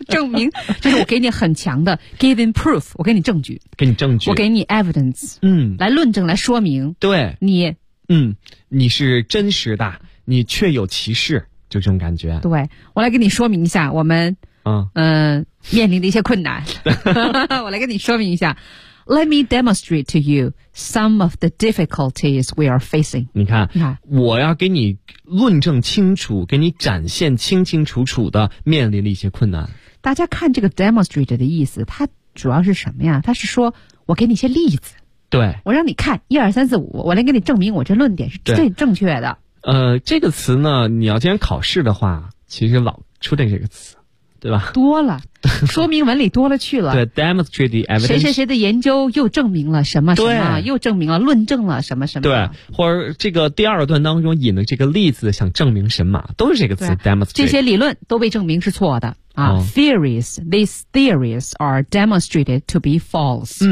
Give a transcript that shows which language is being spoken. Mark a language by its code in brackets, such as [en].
[zh] 证明就是我给你很强的 [en] giving proof [zh] 我给你证据给你证据我给你 evidence 嗯，来论证来说明对你嗯，你是真实的你确有其事就这种感觉。对，我来跟你说明一下我们面临的一些困难。我来跟你说明一下。 [en] Let me demonstrate to you some of the difficulties we are facing. [zh] 你看，你看，我要给你论证清楚，给你展现清清楚楚的面临的一些困难。大家看这个 demonstrate 的意思，它主要是什么呀？它是说我给你一些例子。对。我让你看一二三四五，我来给你证明我这论点是最正确的。这个词呢你要经常考试的话其实老出现这个词对吧多了说明文理多了去了 [en] 对 demonstrate the evidence [zh] 谁谁谁的研究又证明了什么什么对又证明了论证了什么什么对或者这个第二段当中引的这个例子想证明什么都是这个词 demonstrate 这些理论都被证明是错的啊、 [en] oh. theories these theories are demonstrated to be false